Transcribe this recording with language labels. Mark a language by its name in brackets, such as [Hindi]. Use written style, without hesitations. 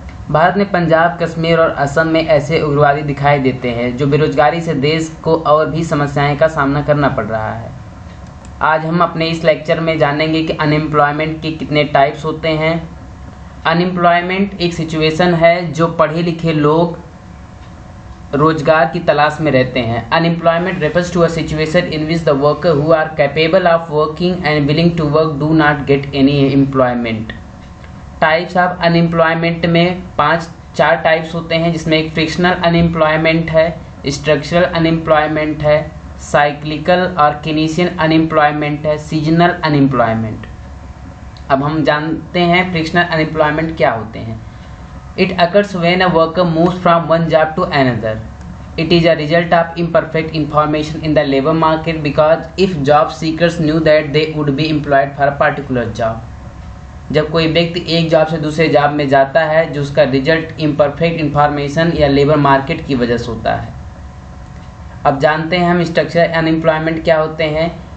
[Hindi] भारत में पंजाब, कश्मीर और असम में ऐसे उग्रवादी दिखाई देते हैं, जो बेरोजगारी से देश को और भी समस्याएं का सामना करना पड़ रहा है। आज हम अपने इस लेक्चर में जानेंगे कि अनएम्प्लॉयमेंट के कितने टाइप्स होते हैं। अनएम्प्लॉयमेंट एक सिचुएशन है जो पढ़े लिखे लोग रोजगार की तलाश में रहते हैं। [English] Unemployment refers to a situation in which the worker who are capable of working and willing to work do not get any employment। [Hindi] Types of unemployment में चार टाइप्स होते हैं, जिसमें एक फ्रिक्शनल अनएम्प्लॉयमेंट है, स्ट्रक्चरल अनएम्प्लॉयमेंट है, cyclical और केनिशियन unemployment है, सीजनल अनएम्प्लॉयमेंट। अब हम जानते हैं फ्रिक्शनल अनएम्प्लॉयमेंट क्या होते हैं। [English] It occurs when a worker moves from one job to another. It is a result of imperfect information in the labor market, because if job seekers knew that they would be employed for a particular job. [Hindi] जब कोई व्यक्ति एक job से दूसरे job में जाता है, जो उसका रिजल्ट इम्परफेक्ट इंफॉर्मेशन या लेबर मार्केट की वजह से होता है। अब जानते हैं हम स्ट्रक्चरल अनएम्प्लॉयमेंट क्या होते हैं।